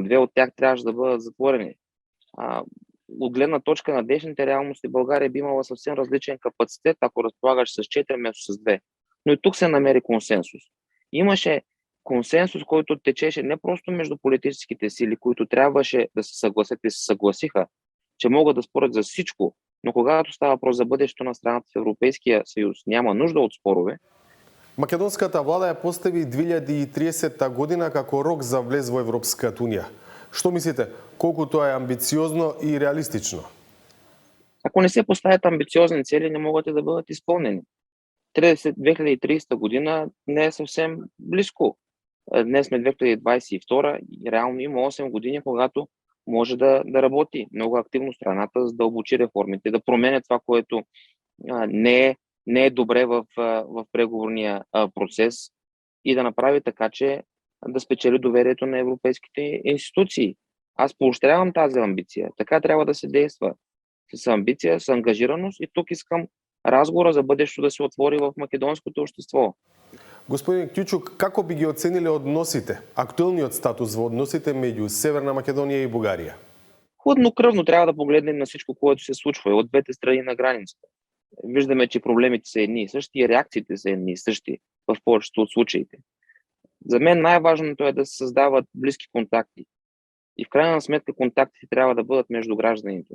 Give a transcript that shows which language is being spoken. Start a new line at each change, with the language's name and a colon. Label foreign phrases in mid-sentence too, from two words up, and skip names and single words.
Bulgarian: 2 от тях трябваше да бъдат затворени. От гледна точка на днешните реалности, България би имала съвсем различен капацитет, ако разполагаш с 4 вместо с 2. Но и тук се намери консенсус. Имаше консенсус, който течеше не просто между политическите сили, които трябваше да се съгласят и се съгласиха, че могат да спорят за всичко, но когато става въпрос за бъдещето на страната в Европейския съюз, няма нужда от спорове.
Macedonian: Македонската влада ја постави 2030 година како рок за влез во Европската унија. Што мислите, колку тоа е амбициозно и реалистично?
Bulgarian: Ако не се поставят амбициозни цели, не могат и да бъдат изпълнени. 2030 година не е съвсем близко. Днес сме 2022 и реално има 8 години, когато може да работи много активно страната, за да обучи реформите, да променя това, което не е добре в преговорния процес и да направи така, че да спечели доверието на европейските институции. Аз поощрявам тази амбиция. Така трябва да се действа. С амбиция, с ангажираност, и тук искам разговора за бъдещето да се отвори в македонското общество.
Macedonian: Господин Кючук, како би ги оценили односите, актуелниот статус во односите меѓу Северна Македонија и Бугарија?
Bulgarian: Хладнокръвно трябва да погледнем на всичко, което се случва от двете страни на границата. Виждаме, че проблемите са едни и същи и реакциите са едни и същи в повечето от случаите. За мен най-важното е да се създават близки контакти. И в крайна сметка контактите трябва да бъдат между гражданите.